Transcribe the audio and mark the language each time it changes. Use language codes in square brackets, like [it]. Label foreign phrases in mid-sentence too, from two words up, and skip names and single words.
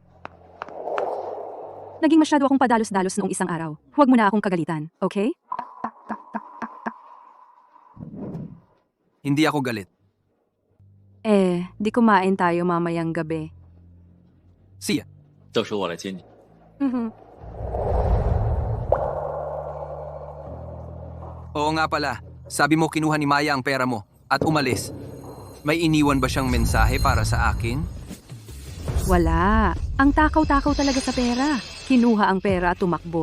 [tl] Naging masyado akong padalos-dalos noong isang araw. Huwag mo na akong kagalitan, okay? Hindi ako galit. Di kumain tayo mamayang gabi. Siya. [zh] 到时候我来接你。 [tl] Oo nga pala. Sabi mo kinuha ni Maya ang pera mo at umalis. May iniwan ba siyang mensahe para sa akin? Wala. Ang takaw-takaw talaga sa pera. Kinuha ang pera at tumakbo.